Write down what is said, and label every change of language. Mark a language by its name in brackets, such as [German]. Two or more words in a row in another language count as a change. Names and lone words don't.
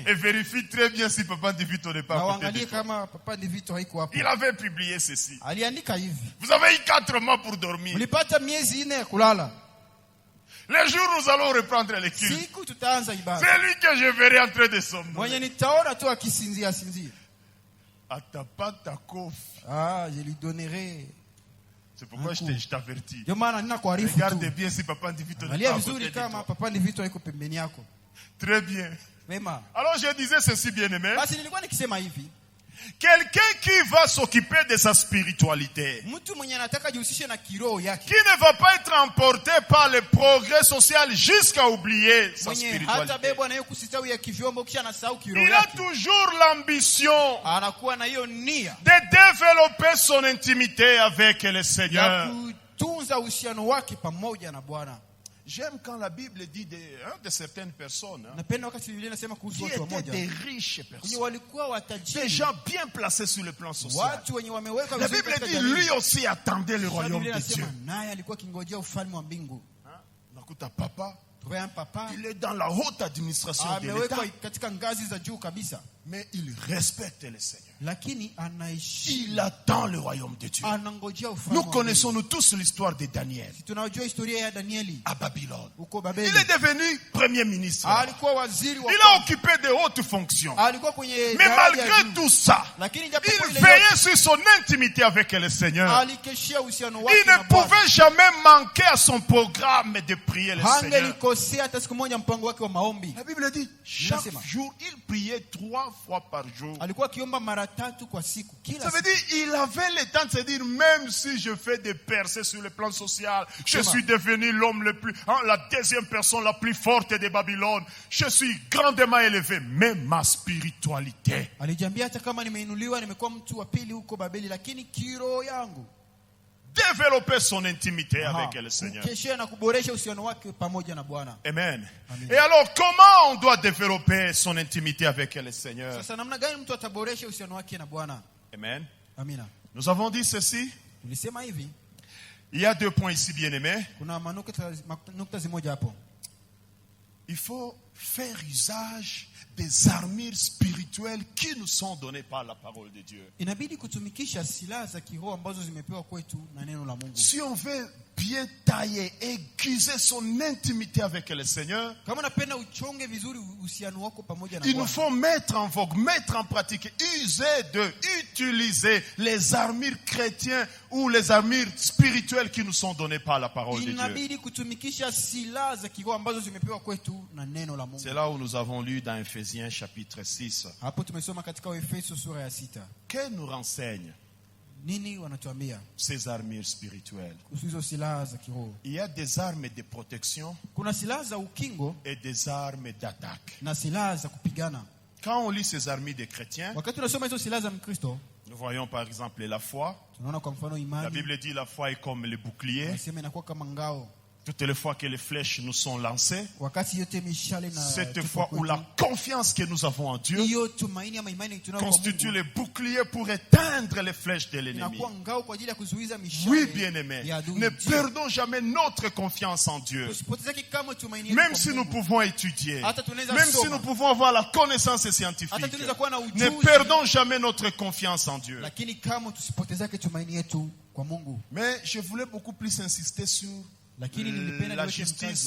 [French] Et vérifie très bien si Papa Ndivito n'est pas [Swahili] Na [French] à côté de [Swahili] uangalie [French] toi. [Swahili] kama Papa Ndivito haiko hapo. [French] Il avait publié ceci. [Swahili] Aliandika hivi. [French] Vous avez eu 4 mois pour dormir. [Swahili] Ulipata miezi 4 ya kulala. [French] Le jour où nous allons reprendre les cultes, [Swahili] Siku tutaanza ibada. [French] c'est lui que je verrai en train de somnoler. [Swahili] Mwenye nitaona tu akisinzia sinzia. Atapata kofi. [French] Ah, je lui donnerai. C'est pourquoi je t'avertis. [Swahili] Ndio maana ninakuarifu [French] Regarde [Swahili] tu. [French] bien si Papa Ndivito n'est [Swahili] Angalia [French] pas à côté [Swahili] vizuri [French] de [Swahili] kama [French] toi. [Swahili] Papa Ndivito haiko pembeni yako. [French] Très bien. [Swahili] Mema. [French] Alors je disais ceci, bien-aimé. [Swahili] Basi nilikuwa nikisema hivi, [French] Quelqu'un qui va s'occuper de sa spiritualité, [Swahili] mtu mwenye anataka jihusishe na kiroho yake, [French] qui ne va pas être emporté par le progrès social jusqu'à oublier sa [Swahili] mwenye hata [French] spiritualité. [Swahili] bebwa na hiyo kusistawi ya kivyombo kisha anasahau kiroho [French] Il a [Swahili] yake, [French] toujours l'ambition [Swahili] anakuwa na hiyo nia [French] de développer son intimité avec le [Swahili] ya [French] Seigneur. [Swahili] kutunza uhusiano wake pamoja na Bwana. [French] J'aime quand la Bible dit de certaines personnes [Swahili] Napenda wakati Biblia inasema [French] qui [Swahili] kuhusu watu [French] étaient [Swahili] wamoja [French] des riches [Swahili] wenye [French] personnes, [Swahili] walikuwa [French] des [Swahili] watajiri, [French] gens bien placés sur le plan social. [Swahili] watu wenye wameweka [French] La [Swahili] vizuri [French] Bible [Swahili] katika [French] dit [Swahili] jamii. [French] lui aussi attendait le [Swahili] Sasa [French] royaume [Swahili] Biblia [French] de Dieu. [Swahili] inasema naye alikuwa akingojea ufalme wa mbingu. Nakuta papa, Tuwe [French] un papa il est dans la haute administration de l'État. [Swahili] amewekwa katika ngazi za juu kabisa. [French] Mais il respecte le Seigneur. [Swahili] lakini anaishi, [French] Il attend le royaume de Dieu. [Swahili] anangojea ufalme [French] Nous [Swahili] wa Mungu. [French] connaissons nous tous l'histoire de Daniel [Swahili] Tunajua historia ya Danieli [French] à Babylone. [Swahili] huko [French] Il [Swahili] Babeli. [French] est devenu premier ministre. [Swahili] Alikuwa waziri wa [French] Il a occupé de hautes fonctions. [Swahili] alikuwa kwenye [French] Mais [Swahili] daraja ya [French] malgré [Swahili] juu. [French] tout ça, [Swahili] Lakini japokuwa [French] il [Swahili] ile [French] veillait [Swahili] yote, [French] sur son intimité avec le Seigneur. [Swahili] alikeshia uhusiano wake [French] Il [Swahili] na [French] ne [Swahili] Bwana. [French] pouvait jamais manquer à son programme de prier le Seigneur. [Swahili] Hangelikosea hata siku moja mpango wake wa maombi. [French] La Bible dit, chaque [Swahili] Nasema. [French] jour, il priait 3 fois par jour. [Swahili] Alikuwa akiomba mara 3 kwa siku kila [French] Ça veut [Swahili] siku. [French] dire, il avait le temps de se dire, même si je fais des percées sur le plan social, je [Swahili] Sema. [French] suis devenu l'homme le plus, la deuxième personne la plus forte de Babylone. Je suis grandement élevé, mais ma spiritualité. [Swahili] Alijiambia hata kama nimeinuliwa, nimekuwa mtu wa pili huko Babeli, lakini kiroho yangu [French] Développer son intimité avec le Seigneur. [Swahili] kukeshia na kuboresha uhusiano wake pamoja na Bwana. Amen. Amen. [French] Et alors, comment on doit développer son intimité avec le Seigneur? [Swahili] Sasa namna gani mtu ataboresha uhusiano wake na Bwana? Amen. Amina. [French] Nous avons dit ceci. [Swahili] Tulisema hivi, [French] Il y a 2 points ici, bien-aimés. [Swahili] kuna nukta zimoja hapo. [French] Il faut faire usage des armures spirituelles qui nous sont données par la parole de Dieu. [Swahili] Inabidi kutumikisha silaha za kiroho ambazo zimepewa kwetu na neno la Mungu. [French] Si on veut bien tailler, aiguiser son intimité avec le Seigneur, [Swahili] Kama unapenda uchonge vizuri uhusiano wako pamoja na [French] il nous [Swahili] Bwana, [French] faut mettre en vogue, mettre en pratique, utiliser les armures chrétiennes ou les armures spirituelles qui nous sont données par la parole de Dieu. [Swahili] inabidi kutumikisha silaha za kiroho ambazo zimepewa kwetu na neno la Mungu. [French] C'est là où nous avons lu dans Ephésiens chapitre 6. [Swahili] Hapo tumesoma katika Efeso sura ya 6. [French] Que nous renseignent [Swahili] Nini wanatuambia [French] ces armures spirituelles? [Swahili] kuhusu hizo silaha za kiroho? [French] Il y a des armes de protection [Swahili] Kuna silaha za ukingo [French] et des armes d'attaque. [Swahili] na silaha za kupigana. [French] Quand on lit ces armures des chrétiens, [Swahili] Wakati tunasoma hizo silaha za Mkristo, [French] nous voyons par exemple la foi. [Swahili] tunaona kwa mfano [French] La [Swahili] imani, [French] Bible dit la foi est comme le bouclier. [Swahili] nasema inakuwa kama ngao. [French] Toutes les fois que les flèches nous sont lancées, [Swahili] Wakati yote mishale na [French] cette [Swahili] tupa [French] fois où [Swahili] kwetu, [French] la confiance que nous avons en Dieu [Swahili] hiyo tumaini ama imani tunayo kwa [French] constitue [Swahili] Mungu [French] le bouclier pour éteindre les flèches de l'ennemi. [Swahili] inakuwa ngao kwa ajili ya kuzuiza mishale [French] Oui, bien-aimés, [Swahili] ya adui. [French] ne perdons jamais notre confiance en Dieu. [Swahili] Tusipotezeke kama tumaini yetu [French] Même [Swahili] kwa [French] si nous [Swahili] Mungu. [French] pouvons étudier, [Swahili] Hata tunaweza [French] même si [Swahili] soma. [French] nous pouvons avoir la connaissance scientifique, [Swahili] Hata tunaweza kuwa na [French] ne [Swahili] ujuzi, [French] perdons jamais notre confiance en Dieu. [Swahili] lakini kama tusipotezake tumaini yetu kwa Mungu. [French] Mais je voulais beaucoup plus insister sur [Swahili] Lakini nilipenda [French] la [Swahili] niweke [French] justice